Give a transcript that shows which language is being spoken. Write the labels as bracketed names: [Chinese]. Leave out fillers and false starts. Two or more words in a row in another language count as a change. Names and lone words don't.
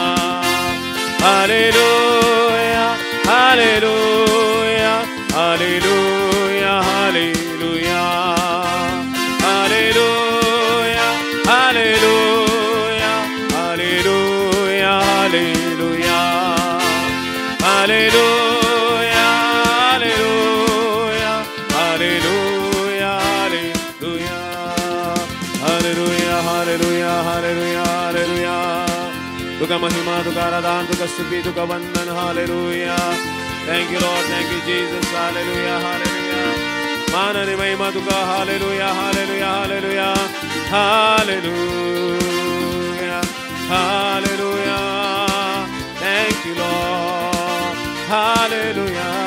[Konkani] हालेलुया हालेलुया हालेलुया हालेलुया हालेलुया हालेलुया हालेलुया हालेलुया हालेलुया हालेलुया हालेलुया हालेलुया हालेलुया हालेलुया तुका महिमा तुका आराधना तुका स्तुती तुका वंदन हालेलुया [English] thank you Lord thank you Jesus [Konkani] हालेलुया हालेलुया मान आणि महिमा तुका हालेलुया हालेलुया हालेलुया हालेलुया हालेलुया [English] thank you Lord [Konkani] हालेलुया